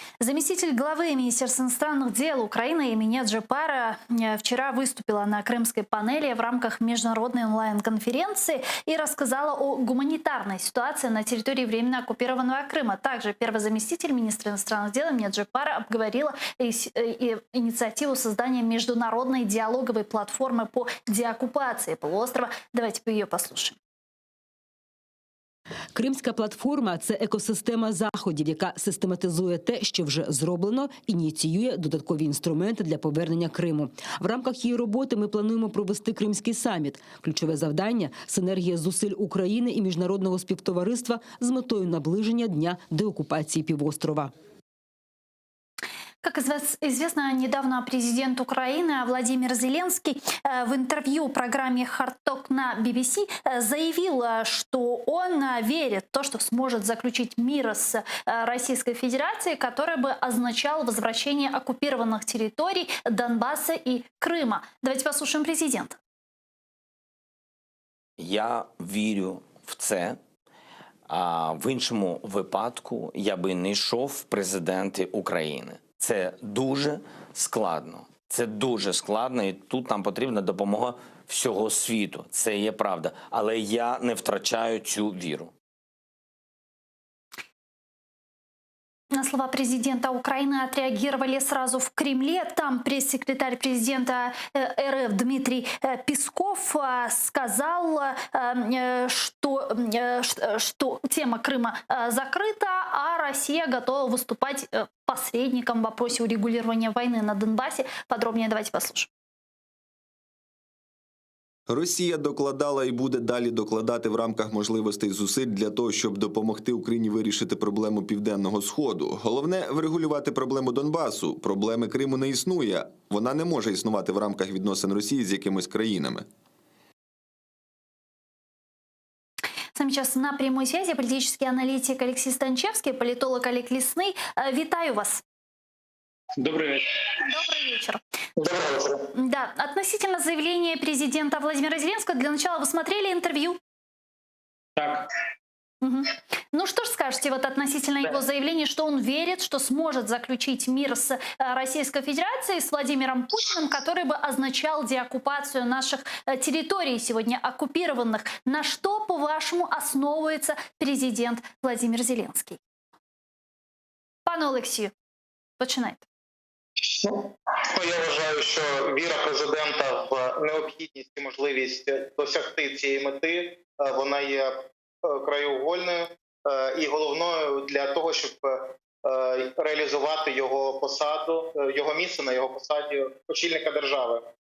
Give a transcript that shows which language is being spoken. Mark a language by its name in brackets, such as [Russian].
[Russian] Заместитель главы Министерства иностранных дел Украины Эмине Джапара вчера выступила на крымской панели в рамках международной онлайн-конференции и рассказала о гуманитарной ситуации на территории временно оккупированного Крыма. Также первый заместитель министра иностранных дел Эмине Джапара обговорила инициативу создания международной диалоговой платформы по деоккупации полуострова. Давайте ее послушаем. [Ukrainian] Кримська платформа – це екосистема заходів, яка систематизує те, що вже зроблено, ініціює додаткові інструменти для повернення Криму. В рамках її роботи ми плануємо провести Кримський саміт. Ключове завдання – синергія зусиль України і міжнародного співтовариства з метою наближення дня деокупації півострова. [Russian] Как известно, недавно президент Украины Владимир Зеленский в интервью программе «Hard Talk» на BBC заявил, что он верит в то, что сможет заключить мир с Российской Федерацией, который бы означал возвращение оккупированных территорий Донбасса и Крыма. Давайте послушаем президента. [Ukrainian] Я вірю в це. А в іншому випадку я би не йшов в президенти України. Це дуже складно. Це дуже складно, і тут нам потрібна допомога всього світу. Це є правда. Але я не втрачаю цю віру. [Russian] На слова президента Украины отреагировали сразу в Кремле. Там пресс-секретарь президента РФ Дмитрий Песков сказал, что тема Крыма закрыта, а Россия готова выступать посредником в вопросе урегулирования войны на Донбассе. Подробнее давайте послушаем. [Ukrainian] Росія докладала і буде далі докладати в рамках можливостей зусиль для того, щоб допомогти Україні вирішити проблему Південного Сходу. Головне – врегулювати проблему Донбасу. Проблеми Криму не існує. Вона не може існувати в рамках відносин Росії з якимись країнами. [Russian] С нами сейчас на прямой связи политический аналитик Алексей Станчевский, политолог Олег Лесный. [Ukrainian] Витаю вас. [Russian] Добрый вечер. Добрый вечер. Добрый вечер. Да, относительно заявления президента Владимира Зеленского, для начала вы смотрели интервью? [Ukrainian] Так. Угу. [Russian] Ну что ж скажете вот относительно его заявления, что он верит, что сможет заключить мир с Российской Федерацией, с Владимиром Путиным, который бы означал деоккупацию наших территорий, сегодня оккупированных. На что, по-вашему, основывается президент Владимир Зеленский? [Ukrainian] Пане Олексію, починайте. Я вважаю, що віра президента в необхідність і можливість досягти цієї мети, вона є краєугольною і головною для того, щоб реалізувати його посаду, його місце на його посаді очільника держави.